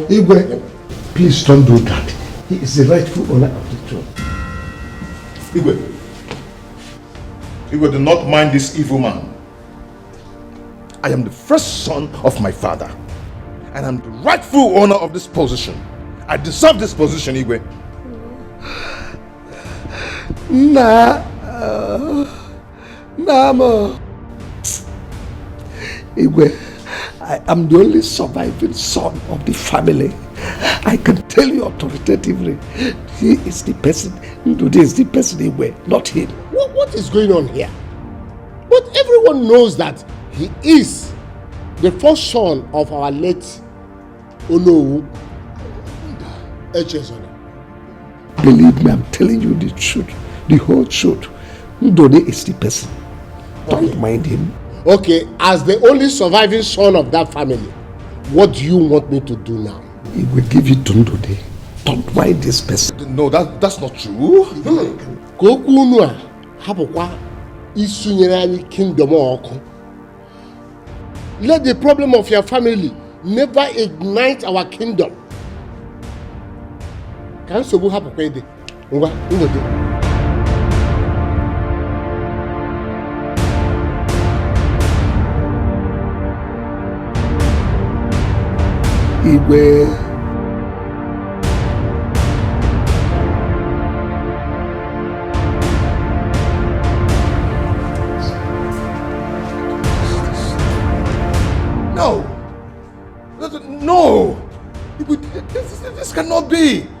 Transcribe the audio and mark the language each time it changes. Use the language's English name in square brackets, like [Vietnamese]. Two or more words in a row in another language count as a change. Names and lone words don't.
[English] Igwe, please don't do that. He is the rightful owner of the throne. Igwe, do not mind this evil man. I am the first son of my father, and I'm the rightful owner of this position. I deserve this position, Igwe. Namo. Igwe, I am the only surviving son of the family. I can tell you authoritatively, he is the person, Ndude is the person Igwe, not him. What is going on here? But everyone knows that he is the first son of our late Onowu Echezona. Believe me, I'm telling you the truth, the whole truth. Ndude is the person. Don't mind him. Okay, as the only surviving son of that family, What do you want me to do now? He will give you tonto. Don't mind this person. No, that's not true. [Igbo] Kokunua, hapokwa isunyere anyị kingdom ọkụ. [English] Let the problem of your family never ignite our kingdom. [Igbo] Can nsogbu hapokwa ide? Ngwa, ngode. [English] Igwe. No! This cannot be!